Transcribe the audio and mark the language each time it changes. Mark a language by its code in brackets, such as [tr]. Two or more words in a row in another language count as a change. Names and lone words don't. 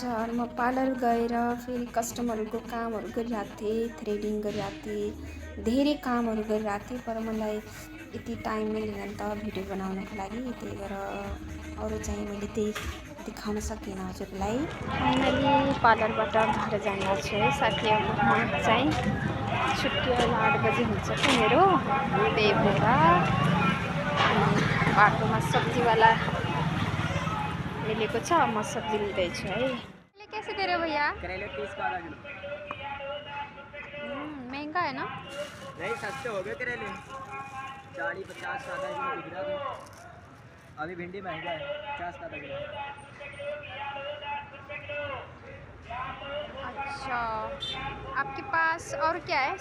[ne] अनि म पार्लर गएर फेरि कस्टमरहरूको कामहरू गरिरहेको थिएँ, थ्रेडिङ गरिरहेको थिएँ, धेरै कामहरू गरिरहेको थिएँ, तर मलाई यति टाइम मिलेन नि त भिडियो बनाउनको लागि, त्यही भएर अरू चाहिँ मैले त्यही देखाउन सकिनँ हजुरलाई। फाइनली पार्लरबाट घर जाने छु है साथी। म चाहिँ छुट्टी 8 बजी हुन्छ कि मेरो, त्यही भएर बाटोमा सब्जीवाला मिलेको छ, म सब्जी लिँदैछु है। [hi] कैसे दे रहे हो भैया? करेले 30 का आधा किलो। महंगा है ना? नहीं, सस्ते हो गए करेले, 40-50 का आधा किलो बिक रहा था। अभी भिंडी महंगा है, 50 का आधा किलो। अच्छा, आपके पास और क्या है?